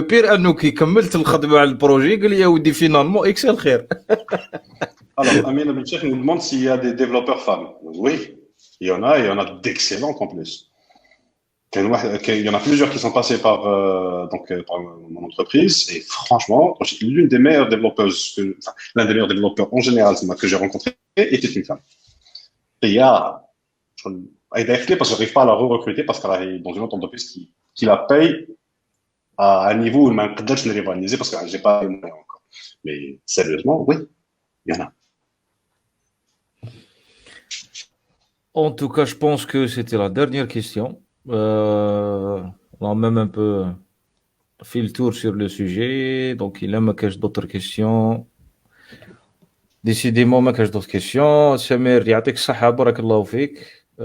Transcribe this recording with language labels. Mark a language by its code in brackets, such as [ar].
[ar] بير انو كي كملت الخدمه على البروجي قال لي يا ودي فينالمون اكسل خير. [fr] Alors Amina Benchek nous demande s'il y a des développeurs femmes. Oui, il y en a d'excellents en plus. Il y en a plusieurs qui sont passés par mon entreprise et franchement, l'une des meilleures développeuses, l'un des meilleurs développeurs en général que j'ai rencontré était une femme. Et il y a, parce que j'arrive pas à la recruter parce qu'elle est dans une autre entreprise qui la paye à un niveau où je ne peux pas rivaliser parce que j'ai pas les moyens encore. Mais sérieusement, oui, il y en a. En tout cas, je pense que c'était la dernière question. On a même un peu fait le tour sur le sujet. Donc, il a d'autres questions. Décidément, [ar] ما كاش [fr] d'autres questions. [ar] سمير يعطيك الصحة بارك الله فيك.